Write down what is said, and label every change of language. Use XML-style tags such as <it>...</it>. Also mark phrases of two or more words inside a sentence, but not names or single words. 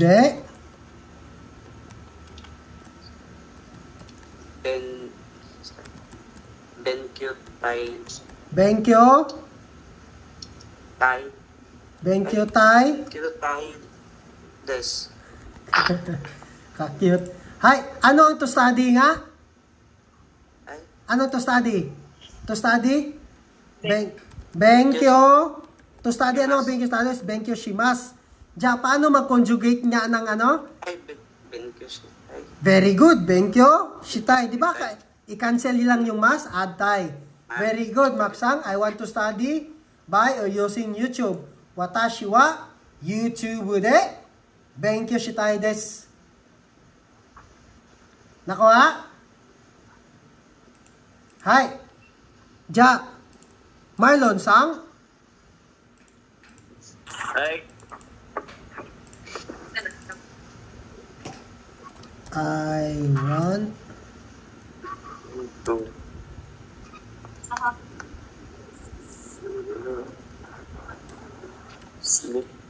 <ja>で勉強たい des.</ja> <tl>Ka-cute. Hi, ano ang</tl> <en>to study</en> <tl>nga? Ay.</tl> <en>Ano to study? To study? Benkyo. To study,</en> <tl>ano ang benkyo studies?</tl> <ja>勉強します.</ja> <tl>Ja, paano mag-conjugate niya ng ano? Ay,</tl> <ja>勉強したい.</ja> <en>Very good.</en> <ja>勉強したい.</ja> <tl>Di ba? I-cancel lang yung mas,</tl> <en>add tai. Very good, Maksang. I want to study by or using YouTube.</en> <ja>私はYouTubeで勉強したいです.</ja> <tl>Nakuha? Hi.</tl> <ja>じゃ。マーロンさん. Hai.</ja> <en>I want To sleep.</en>